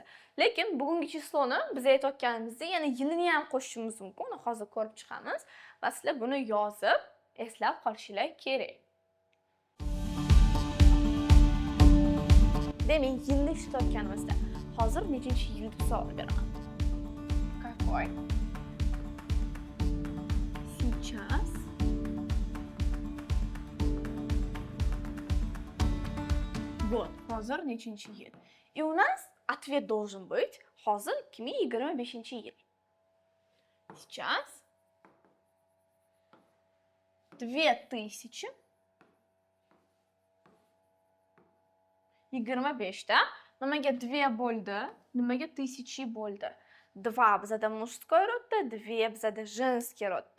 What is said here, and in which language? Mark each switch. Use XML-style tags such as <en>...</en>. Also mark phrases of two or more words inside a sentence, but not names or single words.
<uz>Lekin bugungi chisloni biz aytayotganimizda yana yilini ham qo'shishimiz mumkin. Uni hozir ko'rib chiqamiz va sizlar buni yozib, eslab qolishingiz kerak. Demak, yilni ishlatayotganimizda hozir nechinchi yil deb savol beraman.</uz> <ru>Какой? Сейчас год.</ru> <uz>Hozir nechinchi yil?</uz> <ru>И у нас ответ должен быть</ru> <uz>hozir 2025 yil. Сейчас 2025 da nimaga 2 bo'ldi? Nimaga 1000 bo'ldi? 2 bizada мужской rodda, 2 bizada женский rodda.</uz>